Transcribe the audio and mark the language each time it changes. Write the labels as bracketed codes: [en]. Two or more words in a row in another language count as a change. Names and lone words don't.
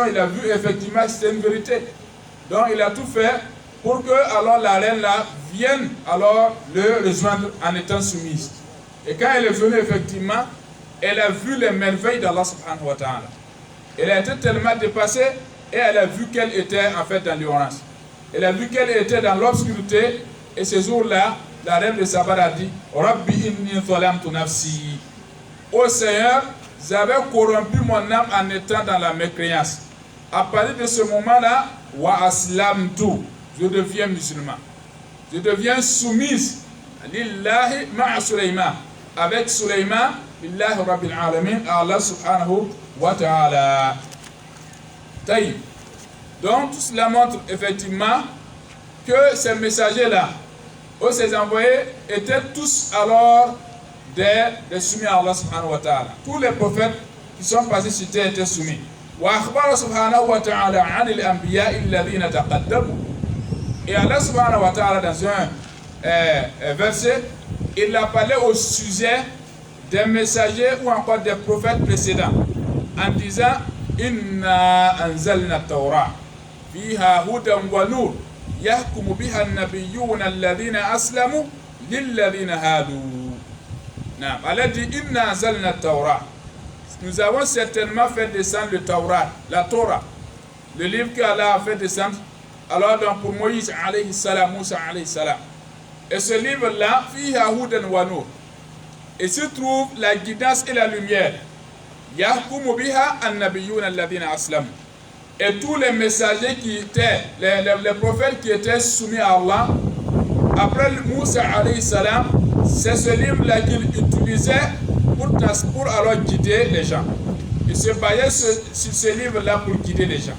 [fr] Il a vu effectivement que c'était une vérité. Donc il a tout fait pour que alors la reine là vienne alors le rejoindre en étant soumise. Et quand elle est venue effectivement, elle a vu les merveilles d'Allah [ar] سبحانه وتعالى. [fr] Elle a été tellement dépassée et elle a vu qu'elle était en fait dans l'ignorance. Elle a vu qu'elle était dans l'obscurité, et ce jour-là, la reine de Saba a dit [ar] رب إني ظلمت نفسي. [fr] Ô Seigneur, j'avais corrompu mon âme en étant dans la mécréance. À partir de ce moment-là, [ar] وأسلمت, [fr] je deviens musulman. Je deviens soumise [ar] لله مع سليمان, [fr] avec Sulayman, [ar] لله رب العالمين، الله سبحانه وتعالى. [fr] Taïb. Donc tout cela montre effectivement que ces messagers-là, ou ces envoyés, étaient tous alors des soumis à Allah [ar] سبحانه وتعالى. [fr] Tous les prophètes qui sont passés sur terre étaient soumis. [ar] وأخبر سبحانه وتعالى عن الأنبياء الذين تقدموا. [fr] Et Allah [ar] سبحانه وتعالى, [fr] dans un verset, il a parlé au sujet des messagers ou encore des prophètes précédents en disant [ar] إنا أنزلنا التوراة فيها هدى ونور يحكم بها النبيون الذين أسلموا للذين هادوا. [fr] Allah dit [ar] إنا أنزلنا التوراة. [fr] Nous avons certainement fait descendre le Tawrat, la Torah, le livre qu'Allah a fait descendre alors donc pour Moïse [ar] عليه السلام, [fr] Moussa [ar] عليه السلام. [fr] Et ce livre-là, [ar] فيها هدى ونور. [fr] Et s'y trouve la guidance et la lumière. [ar] يحكم بها النبيون الذين أسلموا. [fr] Et tous les messagers qui étaient, les prophètes qui étaient soumis à Allah, après Moussa [ar] عليه السلام, [fr] c'est ce livre-là qu'il utilisait pour alors guider les gens. Il se basait sur ce livre-là pour guider les gens.